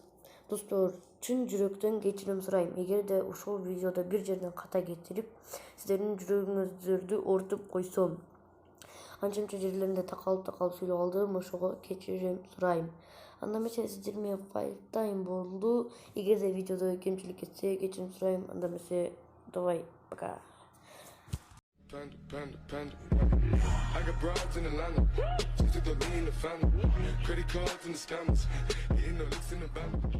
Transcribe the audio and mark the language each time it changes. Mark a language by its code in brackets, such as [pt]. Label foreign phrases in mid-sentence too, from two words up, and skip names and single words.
[ky] Достор, чын жүрөктөн кечирим сурайм. Эгерде ушул видеодо бир жерден ката кетирип, сиздердин жүрөгүңүздөрдү ортуп койсом, анча-мынча жерлеринде такалып сүйлөп алдым, ошого кечирим сурайм. Анда эмесе сиздер менен файттайм болду. Эгерде видеодо кемчилик кетсе, кечирим сурайм. Анда эмесе [ru] давай, пока. [en] Panda. I got broads in Atlanta. Just took the lean in the family. Credit cards in the scammers. Hitting the licks in the bank.